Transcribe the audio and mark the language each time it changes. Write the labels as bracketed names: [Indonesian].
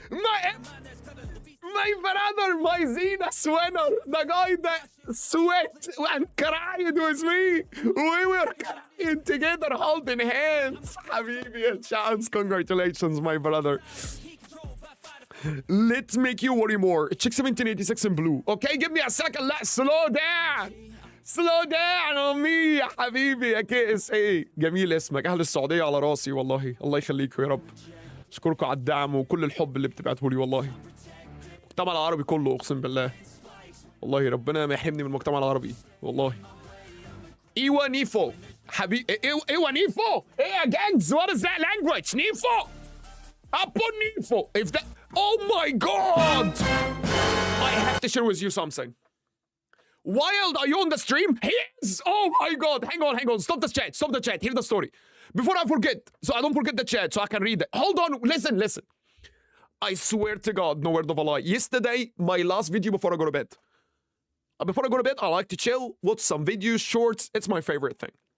[English] My brother, my Zenas winner, the guy that sweat and cried with me. We were crying together, holding hands. Habibi and chance, congratulations, my brother. Let's make you worry more. Check 1786 in blue. Okay, give me a second. Let's slow down. Slow down on me [Arabic] يا حبيبي [English] يا K S A. [Arabic] جميل اسمك، اهل السعوديه على راسي والله، الله يخليكم يا رب. اشكركم على الدعم وكل الحب اللي بتبعته لي والله. المجتمع العربي كله اقسم بالله، والله ربنا ما يحرمني من المجتمع العربي والله. ايوا نيفو حبيبي، ايوا نيفو، ايه يا جانجز؟ [English] what is that language؟ [Arabic] نيفو ابو نيفو. [English] if that oh my god I have to share with you something. Wild, are you on the stream? He is! Oh my god, hang on, stop the chat, hear the story before I forget, so I don't forget the chat, so I can read it. Hold on, listen. I swear to god, no word of a lie, yesterday my last video before I go to bed, I like to chill, watch some videos, shorts. It's my favorite thing.